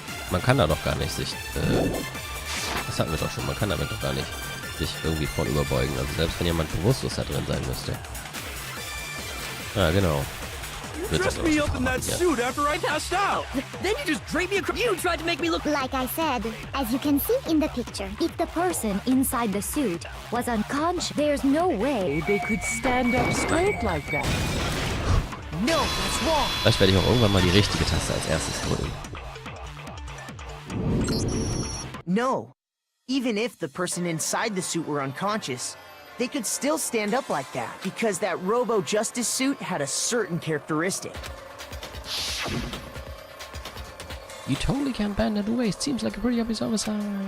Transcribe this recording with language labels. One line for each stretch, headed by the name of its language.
German: Man kann da doch gar nicht sich... das hatten wir doch schon. Man kann damit doch gar nicht sich irgendwie vorn überbeugen. Also selbst wenn jemand bewusstlos da drin sein müsste. Ah, genau.
English: You dressed me up in that suit after I passed out! Then you just draped me across. You tried to make me look. Like I said, as you can see in the picture, if the person inside the suit was unconscious, there's no way They could stand up straight like that. No, that's wrong.
German: Vielleicht werde ich auch irgendwann mal die richtige Taste als erstes drücken.
English: No. Even if the person inside the suit were unconscious, they could still stand up like that, because that Robo Justice suit had a certain characteristic. You totally can't bend at the waist. Seems like a pretty obvious oversight.